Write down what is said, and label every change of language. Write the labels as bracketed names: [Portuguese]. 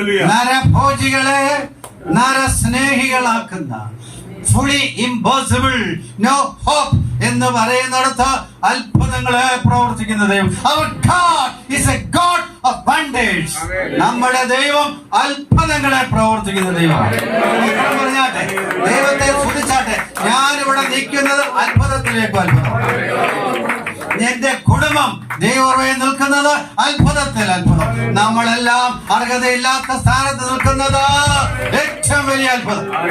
[Malayalam] നരഭോജികളെ നരസ്നേഹികളാക്കുന്ന [English] fully impossible no hope [Malayalam] എന്ന് പറയുന്നിടത്ത് അത്ഭുതങ്ങളെ പ്രവർത്തിക്കുന്ന ദൈവം. [English] Our God is a God of wonders. [Malayalam] നമ്മുടെ ദൈവം അത്ഭുതങ്ങളെ പ്രവർത്തിക്കുന്ന ദൈവമാണ്. പറഞ്ഞാട്ടെ, ദൈവത്തെ സ്തുതിച്ചാട്ടെ. ഞാനിവിടെ നിൽക്കുന്നത് അത്ഭുതത്തിലേക്ക് അത്ഭുതം. എന്റെ കുടുംബം ദൈവമേ നിൽക്കുന്നത് അത്ഭുതത്തിൽ അത്ഭുതം. നമ്മളെല്ലാം അർഹതയില്ലാത്ത സ്ഥാനത്ത് നിൽക്കുന്നത് ഏറ്റവും വലിയ അത്ഭുതം.